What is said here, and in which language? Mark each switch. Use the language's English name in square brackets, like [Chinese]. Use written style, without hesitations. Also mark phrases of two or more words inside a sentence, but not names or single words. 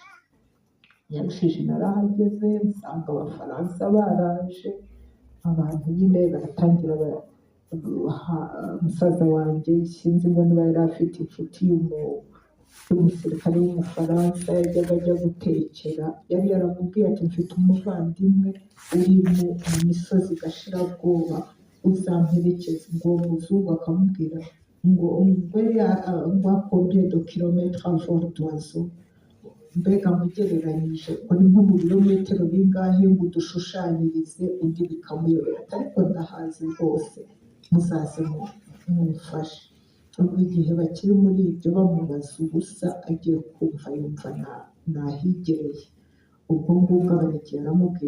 [Kinyarwanda] Nyarushishi narahageze nsanga abafaransa baraje, abantu nyine baratangira musaza wanjye sinzi ngo niba yari afite inshuti y'umusirikare w'umufaransa yajyaga ajya gutekera, yari yaramubwiye ati mfite umuvandimwe uri mu misozi Gashirabwoba uzamperekeza, ngo uwo muzungu akamubwira ngo [French] combien de kilomètres à vol d'oiseau, [Kinyarwanda] mbega mugereranyije uri nko mu birometero bingahe ngo udushushanyirize, undi bikamuyobera, ariko ndahazi rwose muzaze mumfashe. Ubwo igihe bakiri muri ibyo bamubaza ubusa agiye kumva yumva nahigereye, ubwo ngubwo abarekera aramubwira